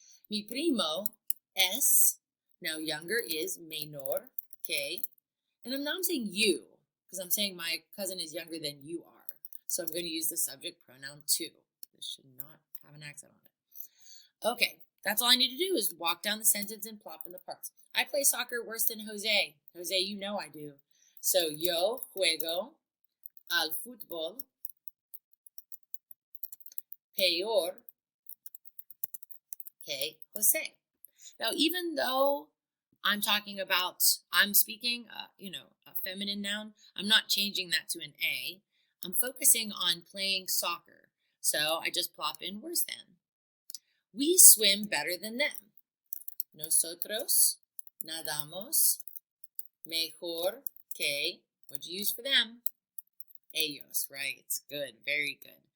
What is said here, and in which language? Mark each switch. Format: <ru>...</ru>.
<es>Mi primo es,</es> <en>now younger is</en> <es>menor que,</es> <en>and now I'm saying you, because I'm saying my cousin is younger than you are. So I'm going to use the subject pronoun tu. This should not have an accent on it. Okay, that's all I need to do is walk down the sentence and plop in the parts. I play soccer worse than Jose. Jose, you know I do.</en> <es>So yo juego al fútbol peor que Jose.</es> <en>Now, even though I'm talking about, I'm speaking, a feminine noun, I'm not changing that to an A. I'm focusing on playing soccer. So I just plop in worse than. We swim better than them.</en> <es>Nosotros nadamos mejor que,</es> <en>what'd you use for them?</en> <es>Ellos,</es> <en>right? Good, very good.</en>